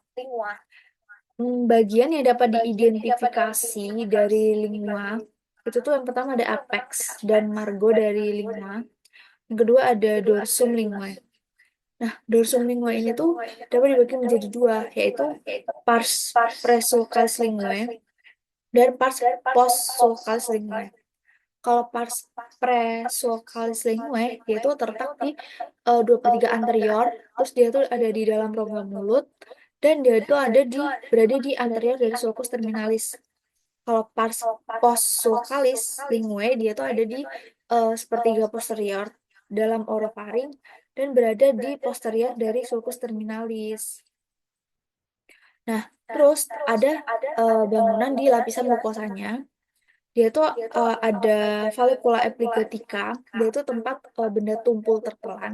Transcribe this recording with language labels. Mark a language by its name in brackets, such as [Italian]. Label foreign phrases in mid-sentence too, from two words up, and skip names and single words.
[Indonesian] Bagian yang dapat diidentifikasi dari lingua itu tuh yang pertama ada apex dan margo dari lingua. Yang kedua ada [Latin] dorsum linguae. [Indonesian] Nah, [Latin] dorsum linguae [Indonesian] ini tuh dapat dibagi menjadi dua, yaitu [Latin] pars presulcalis linguae [Indonesian] dan [Latin] pars postsulcalis linguae. [Indonesian] Kalau [Latin] pars presulcalis linguae, [Indonesian] dia itu terletak di 2/3 anterior, terus dia tuh ada di dalam rongga mulut, dan dia itu berada di anterior dari [Latin] sulcus terminalis. [Indonesian] Kalau [Latin] pars postsulcalis linguae, [Indonesian] dia tuh ada di sepertiga posterior dalam orofaring dan berada di posterior dari [Latin] sulcus terminalis. [Indonesian] Nah, terus ada bangunan di lapisan mukosanya. Dia itu ada [Latin] valicula epiglottica, [Indonesian] dia itu tempat benda tumpul tertelan.